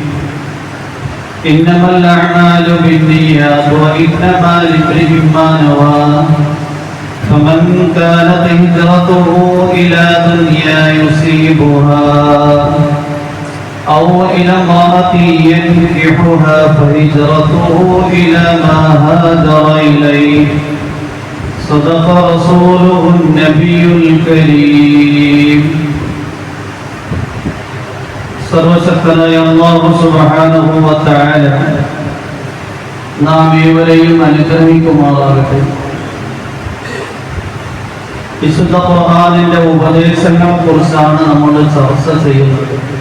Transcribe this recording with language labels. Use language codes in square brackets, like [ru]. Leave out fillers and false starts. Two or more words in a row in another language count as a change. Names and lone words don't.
[ar] إنما الأعمال بالنيات وإنما لامرئ ما نوى، فمن كانت هجرته إلى دنيا يصيبها أو إلى امرأة ينكحها فهجرته إلى ما هاجر إليه. صدق رسوله النبي الكريم. [ml] സർവശക്തനായ [ar] الله سبحانه وتعالى [ml] നാം ഏവരെയും അനുഗ്രഹിക്കുമാറാകട്ടെ. വിശുദ്ധ ഖുർആനിന്റെ ഉപദേശങ്ങളെ കുറിച്ചാണ് നമ്മൾ ചർച്ച ചെയ്യുന്നത്.